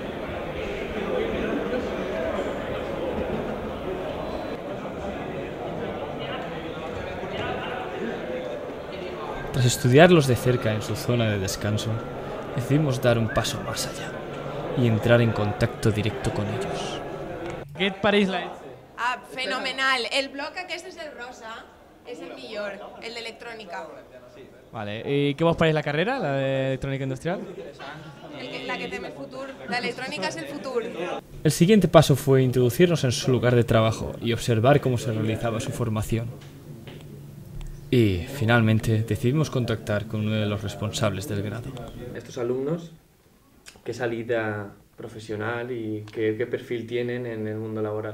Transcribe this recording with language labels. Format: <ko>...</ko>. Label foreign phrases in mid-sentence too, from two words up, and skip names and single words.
<es>Tras estudiarlos de cerca en su zona de descanso, decidimos dar un paso más allá y entrar en contacto directo con ellos.</es> <ca>¿Qué et pareix la ETSE? Ah, fenomenal. El bloc aquest és el rosa, és el millor, el d'electrònica.</ca> <es>Vale, ¿y qué</es> <ca>vos pareix</ca> <es>la carrera, la de electrónica industrial?</es> <ca>La que tem el futur. L'electrònica és el futur.</ca> <es>El siguiente paso fue introducirnos en su lugar de trabajo y observar cómo se realizaba su formación. Y, finalmente, decidimos contactar con uno de los responsables del grado. Estos alumnos, ¿qué salida profesional y qué perfil tienen en el mundo laboral?</es>